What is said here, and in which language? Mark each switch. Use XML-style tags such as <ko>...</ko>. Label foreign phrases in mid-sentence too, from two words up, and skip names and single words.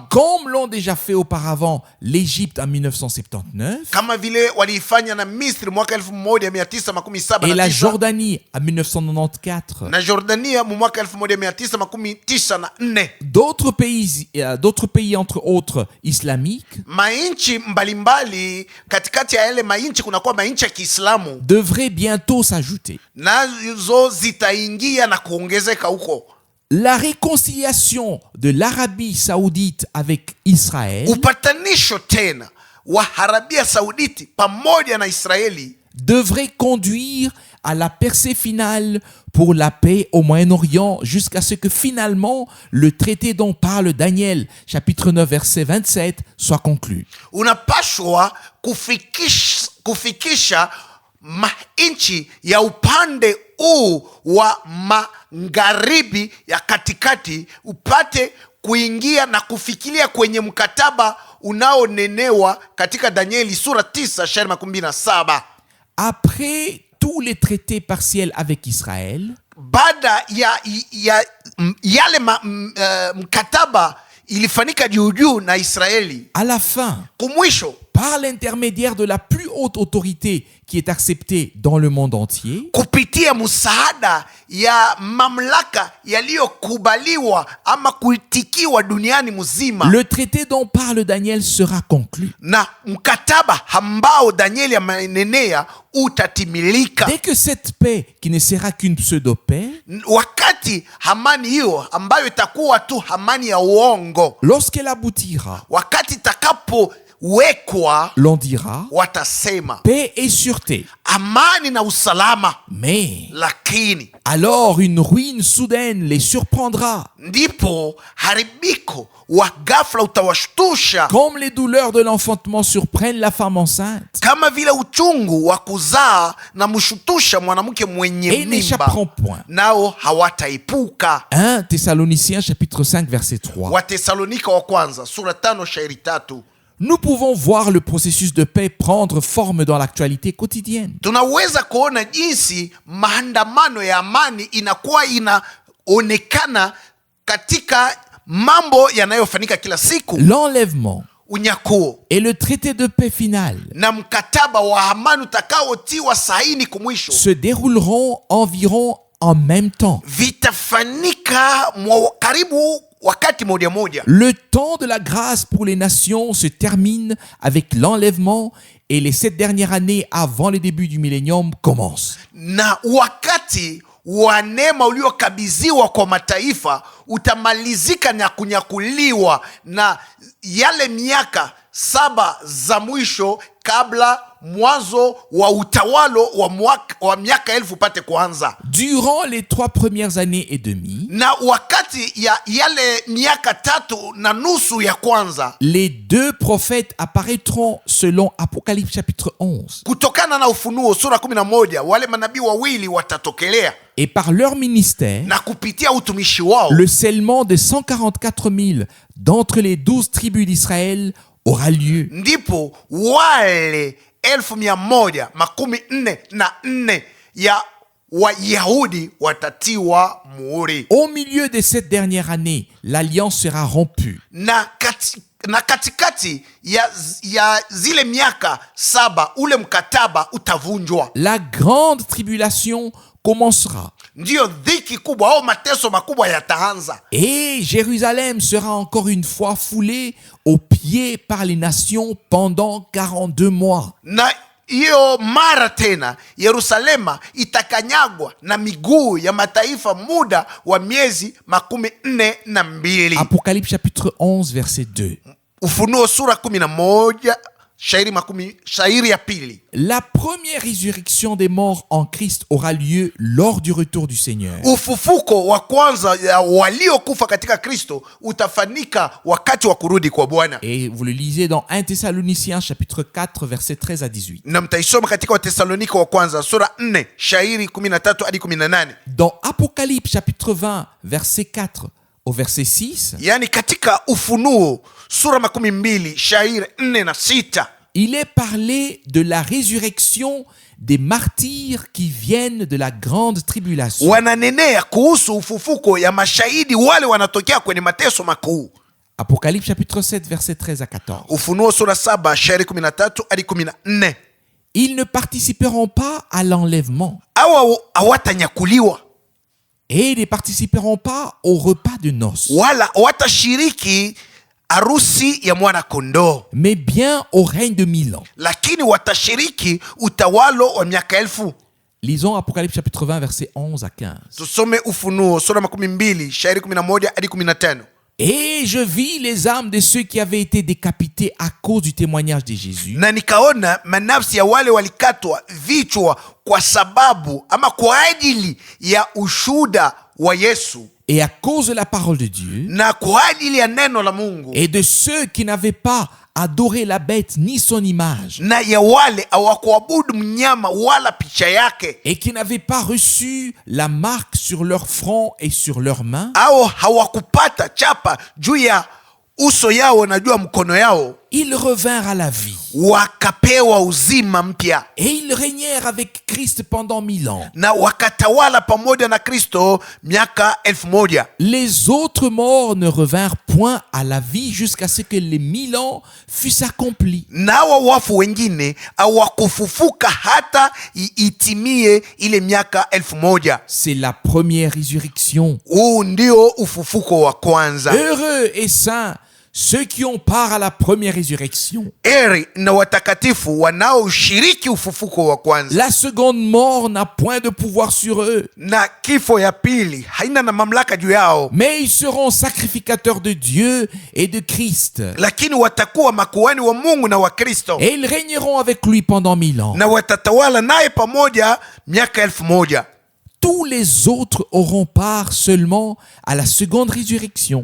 <fr>Comme l'ont déjà fait auparavant l'Égypte en 1979</fr> <sw>kama vile waliifanya na Misri mwaka 1977</sw> <fr>et la Jordanie en 1994.</fr> <sw>na Jordania mu mwaka 1994.</sw> <fr>D'autres pays entre autres islamiques</fr> <sw>Mainchi mbalimbali, katikati ya yale mainchi kunakuwa mainchi ya Kiislamu</sw> <fr>devraient bientôt s'ajouter.</fr> <sw>nazo zitaingia na kuongezeka huko.</sw> <fr>La réconciliation de l'Arabie saoudite avec Israël</fr> <sw>Upatanisho tena wa Arabia Sauditi pamoja na Israeli</sw> <fr>devrait conduire à la percée finale pour la paix au Moyen-Orient jusqu'à ce que finalement le traité dont parle Daniel, chapitre 9, verset 27, soit conclu.</fr> <sw>unapashwa kufikisha mainchi ya upande huu wa magharibi ya katikati upate kuingia na kufikiria kwenye mkataba unaonenewa katika Danieli sura 9 shairi 17.</sw> <fr>Après tous les traités partiels avec Israël,</fr> <sw>Baada ya yale mkataba ilifanyika juu na Israeli,</sw> <fr>à la fin,</fr> <sw>kumwisho</sw> <fr>par l'intermédiaire de la plus haute autorité qui est acceptée dans le monde entier,</fr> <sw>kupitia msaada ya mamlaka yaliyokubaliwa ama kuitikiwa duniani mzima,</sw> <fr>le traité dont parle Daniel sera conclu.</fr> <sw>na mkataba ambao Danieli amenenea utatimilika.</sw> <fr>Dès que cette paix, qui ne sera qu'une pseudo-paix,</fr> <sw>Wakati amani hiyo ambayo itakuwa tu amani ya uongo,</sw> <fr>lorsqu'elle aboutira,</fr> <sw>wakati itakapowekwa,</sw> <fr>l'on dira</fr> <sw>watasema</sw> <fr>paix et sûreté.</fr> <sw>amani na usalama,</sw> <fr>Mais</fr> <sw>lakini</sw> <fr>alors une ruine soudaine les surprendra,</fr> <sw>ndipo haribiko wa ghafla utawashtusha,</sw> <fr>comme les douleurs de l'enfantement surprennent la femme enceinte,</fr> <sw>kama vile uchungu wa kuzaa na mshutusha mwanamke mwenye</sw> <fr>et</fr> <sw>mimba,</sw> <fr>n'échapperont point.</fr> <sw>nao hawataipuka.</sw> <fr>1 Thessaloniciens chapitre 5 verset 3.</fr> <sw>Watesalonika wa kwanza sura 5 shairi 3.</sw> <fr>Nous pouvons voir le processus de paix prendre forme dans l'actualité quotidienne.</fr> <sw>Tunaweza kuona jinsi maandamano ya amani inakuwa inaonekana katika mambo yanayofanyika kila siku.</sw> <fr>L'enlèvement</fr> <sw>Unyakuo</sw> <fr>et le traité de paix final</fr> <sw>na mkataba wa amani utakaotiwa saini kumwisho</sw> <fr>se dérouleront environ en même temps.</fr> <sw>vitafanyika karibu wakati moja.</sw> <fr>Le temps de la grâce pour les nations se termine avec l'enlèvement et les 7 dernières années avant le début du millénium commencent.</fr> <sw>Na wakati wa neema uliokabidhiwa kwa mataifa utamalizika na kunyakuliwa na yale miaka 7 za mwisho kabla mwanzo wa utawalo wa miaka 1000 upate kuanza.</sw> <fr>Durant les 3 premières années et demie,</fr> <sw>Na wakati ya yale miaka 3 na nusu ya kwanza,</sw> <fr>les 2 prophètes apparaîtront selon Apocalypse chapitre 11.</fr> <sw>kutokana na Ufunuo sura 11, wale manabii wawili watatokelea,</sw> <fr>Et par leur ministère,</fr> <sw>na kupitia utumishi wao</sw> <fr>le scellement de 144 000 d'entre les 12 tribus d'Israël aura lieu.</fr> <sw>ndipo wale 144,000 ya Wayahudi watatiwa muhuri.</sw> <fr>Au milieu de cette dernière année, l'alliance sera rompue.</fr> <sw>Na katikati ya zile miaka 7 ule mkataba utavunjwa.</sw> <fr>La grande tribulation commencera.</fr> <sw>Ndiyo dhiki kubwa au mateso makubwa yataanza.</sw> <fr>Et Jérusalem sera encore une fois foulée aux pieds par les nations pendant 42 mois.</fr> <sw>Na hiyo mara tena Yerusalema itakanyagwa na miguu ya mataifa muda wa miezi 42.</sw> <fr>Apocalypse chapitre 11 verset 2.</fr> <sw>Ufunuo sura 11 shairi ya pili.</sw> <fr>La première résurrection des morts en Christ aura lieu lors du retour du Seigneur.</fr> <sw>Ufufuko wa kwanza ya waliokufa katika Kristo utafanyika wakati wa kurudi kwa Bwana.</sw> <fr>Et vous le lisez dans 1 Thessaloniciens chapitre 4 verset 13 à 18.</fr> <sw>Na mtaisoma katika Wathesalonika wa kwanza sura 4 shairi 13 hadi 18.</sw> <fr>Dans Apocalypse chapitre 20 verset 4 au verset 6,</fr> <sw>yani katika Ufunuo sura 12 shairi 4 na 6,</sw> <fr>il est parlé de la résurrection des martyrs qui viennent de la grande tribulation.</fr> <sw>Wananenea kuhusu ufufuko ya mashahidi wale wanatokea kwenye mateso makuu.</sw> <fr>Apocalypse chapitre 7 verset 13 à 14.</fr> <sw>Ufunuo sura 7 shairi 13 hadi 14.</sw> <fr>Ils ne participeront pas à l'enlèvement.</fr> <sw>Hawatanyakuliwa.</sw> <fr>Et ne participeront pas au repas de noces.</fr> <sw>Wala watashiriki harusi ya mwana kondoo.</sw> <fr>Mais bien au règne de 1000 ans.</fr> <sw>Lakini watashiriki utawalo wa miaka 1000.</sw> <fr>Lisons Apocalypse chapitre 20 verset 11 à 15.</fr> <sw>Tusome Ufunuo sura 12 shairi 11 hadi 15.</sw> <fr>Et je vis les âmes de ceux qui avaient été décapités à cause du témoignage de Jésus.</fr> <sw>Na nikaona manafsi ya wale walikatwa vichwa kwa sababu ama kwa ajili ya ushuhuda wa Yesu.</sw> <fr>Et à cause de la parole de Dieu.</fr> <sw>Na kwa ajili ya neno la Mungu.</sw> <fr>Et de ceux qui n'avaient pas adoré la bête ni son image.</fr> <sw>Na ya wale hawakuabudu mnyama wala picha yake.</sw> <fr>Et qui n'avaient pas reçu la marque sur leur front et sur leurs mains.</fr> <sw>Au hawakupata chapa juu ya uso yao na juu ya mkono yao.</sw> <fr>Ils revinrent à la vie.</fr> <sw>Wakapewa uzima mpya.</sw> <fr>Et ils régnèrent avec Christ pendant 1000 ans.</fr> <sw>Na wakatawala pamoja na Kristo miaka 1000.</sw> <fr>Les autres morts ne revinrent point à la vie jusqu'à ce que les 1000 ans fussent accomplis.</fr> <sw>Na wafu wengine hawakufufuka hata itimie ile miaka 1000.</sw> <fr>C'est la première résurrection.</fr> <sw>Huu ndio ufufuko wa kwanza.</sw> <fr>Heureux et saints ceux qui ont part à la première résurrection.</fr> <sw>Heri na watakatifu wanaoshiriki ufufuko wa kwanza.</sw> <fr>La seconde mort n'a point de pouvoir sur eux.</fr> <sw>Na kifo ya pili haina na mamlaka juu yao.</sw> <fr>Mais ils seront sacrificateurs de Dieu et de Christ.</fr> <sw>Lakini watakuwa makuhani wa Mungu na wa Kristo.</sw> <fr>Et ils régneront avec lui pendant 1000 ans.</fr> <sw>Na watatawala naye pamoja miaka 1000.</sw> <fr>Tous les autres auront part seulement à la seconde résurrection.</fr>